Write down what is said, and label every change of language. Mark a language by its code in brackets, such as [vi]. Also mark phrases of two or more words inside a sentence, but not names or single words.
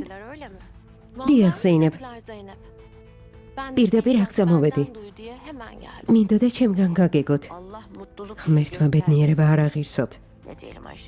[tr] Öyle mi? [ka] დიახ, ზეინებ. [tr] Zeynep. Ben [ka] პირდაპირ აქ წამოვედი. [tr] duy diye hemen geldim. [ka] მინდოდა ჩემგან გაგეგოთ. [tr] Allah mutluluk [ka] ღმერთმა ბედნიერება არ აღირსოთ. [tr] Ne diyelim Ayşe?